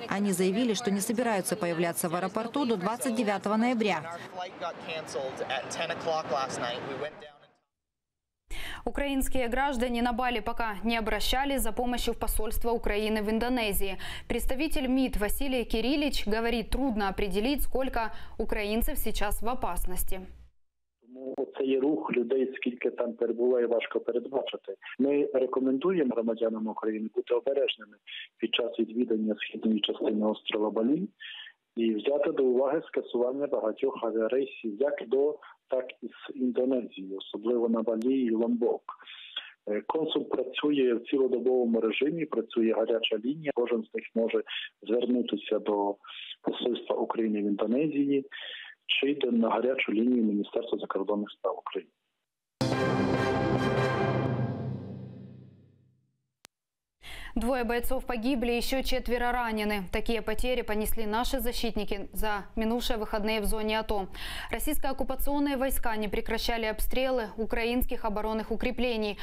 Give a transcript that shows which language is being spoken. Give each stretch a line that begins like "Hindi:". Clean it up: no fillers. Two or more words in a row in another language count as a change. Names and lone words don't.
Russian: Они заявили, что не собираются появляться в аэропорту до 29 ноября. Украинские граждане на Бали пока не обращались за помощью в посольство Украины в Индонезии. Представитель МИД Василий Кириллич говорит, трудно определить, сколько украинцев сейчас в опасности.
Ukrainian: Цей рух людей, скільки там перебуває, важко передбачити. Ми рекомендуємо громадянам України бути обережними під час відвідання східної частини острова Балі і взяти до уваги скасування багатьох авіарейсів як до, так і з Індонезії, особливо на Балі і Ломбок. Консул працює в цілодобовому режимі, працює гаряча лінія, кожен з них може звернутися до посольства України в Індонезії, чи йде на гарячу лінію Міністерства закордонних справ України.
Russian: Двое бойцов погибли, еще 4 ранены. Такие потери понесли наши защитники за минувшие выходные в зоне АТО. Российские оккупационные войска не прекращали обстрелы украинских оборонных укреплений.